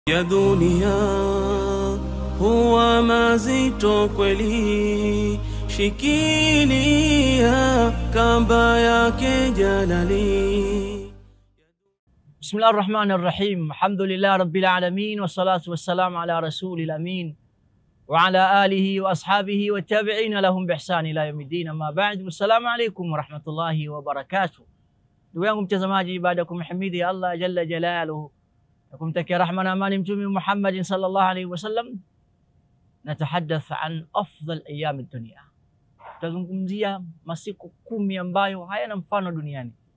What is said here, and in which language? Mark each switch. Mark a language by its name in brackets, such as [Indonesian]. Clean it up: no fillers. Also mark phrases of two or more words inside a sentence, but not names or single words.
[Swahili] Ya dunia huwa mazito kweli, shikilia kamba yake jalali. [Arabic] بسم الله الرحمن الرحيم الحمد لله رب العالمين والصلاة والسلام على رسول الأمين وعلى آله وأصحابه وتابعين لهم بإحسان إلى يوم الدين. أما بعد. السلام عليكم ورحمة الله وبركاته. [Swahili] Ndugu yangu mtazamaji, baada ya kumhimidi Allah [Arabic] جل جلاله [Swahili] na kumtakia rahma na amani Mtume Muhammad [Arabic] صلى الله عليه وسلم, نتحدث عن أفضل أيام الدنيا. [Swahili] Tutazungumzia masiku 10 ambayo hayana mfano duniani.